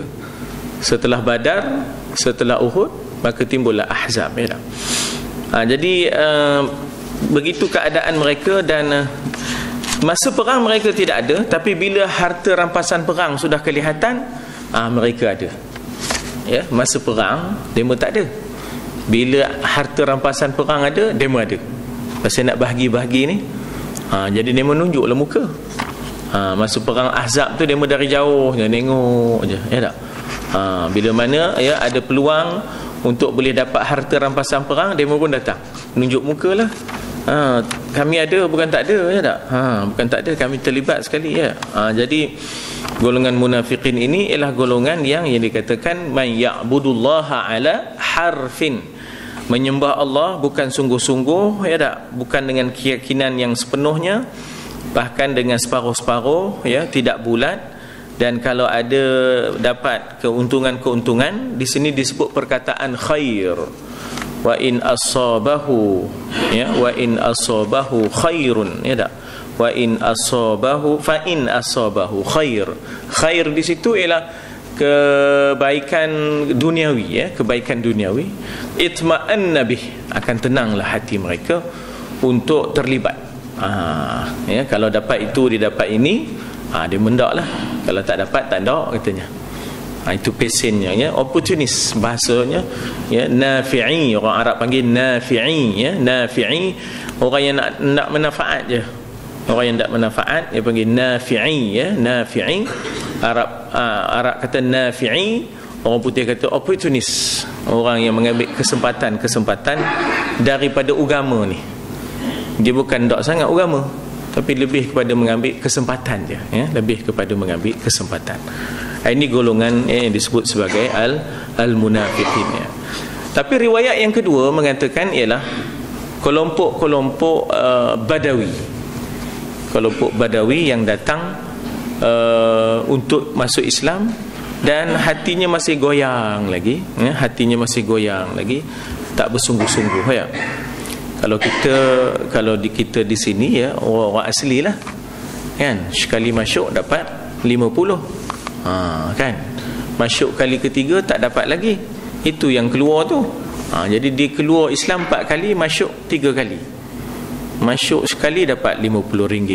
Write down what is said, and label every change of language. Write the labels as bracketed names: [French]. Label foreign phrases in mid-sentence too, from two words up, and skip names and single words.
[Malay] Setelah Badar, setelah Uhud, maka timbullah Ahzab, ya. Jadi begitu keadaan mereka, dan masa perang mereka tidak ada, tapi bila harta rampasan perang sudah kelihatan, mereka ada. Ya, masa perang demo tak ada. Bila harta rampasan perang ada, demo ada. Pasal nak bahagi-bahagi ni, jadi demo nunjuklah muka. Masa perang Ahzab tu demo dari jauh je, tengok je, ya tak? Bila mana, ya, ada peluang untuk boleh dapat harta rampasan perang, demo pun datang, nunjuk muka lah. Kami ada, bukan tak ada, ya tak? Bukan tak ada, kami terlibat sekali, ya. Jadi golongan munafikin ini ialah golongan yang dikatakan [Arabic] من يعبد الله على حرف, [Malay] menyembah Allah bukan sungguh-sungguh, ya tak? Bukan dengan keyakinan yang sepenuhnya, bahkan dengan separuh-separuh, ya, tidak bulat. Dan kalau ada dapat keuntungan-keuntungan, di sini disebut perkataan khair. [Arabic] وإن أصابه، يا، وإن أصابه خير, [Malay] ya tak? [Arabic] وإن أصابه فإن أصابه خير. [Malay] Khair di situ ialah kebaikan duniawi, ya, kebaikan duniawi. [Arabic] اطمأن به, [Malay] akan tenanglah hati mereka untuk terlibat. Ya, kalau dapat itu, dia dapat ini, dia mendaklah. Kalau tak dapat, tak ndak katanya. Itu pesennya, ya, opportunis bahasanya, ya, nafi'i, orang Arab panggil nafi'i, ya, nafi'i, orang yang nak manfaat je. Orang yang tak manfaat dia panggil nafi'i, ya, nafi'i. Arab kata nafi'i, orang putih kata opportunis, orang yang mengambil kesempatan daripada agama ni. Dia bukan tak sangat agama, tapi lebih kepada mengambil kesempatan je, ya, lebih kepada mengambil kesempatan. Ini golongan yang disebut sebagai al-munafiqin, ya. Tapi riwayat yang kedua mengatakan ialah kelompok-kelompok Badawi, kelompok Badawi yang datang untuk masuk Islam dan hatinya masih goyang lagi, ya, hatinya masih goyang lagi, tak bersungguh-sungguh, ya. Kalau kita di sini, ya, orang asli lah, kan, sekali masuk dapat 50, kan, masuk kali ketiga tak dapat lagi, itu yang keluar tu. Jadi dia keluar Islam 4 kali, masuk 3 kali. Masuk sekali dapat RM50.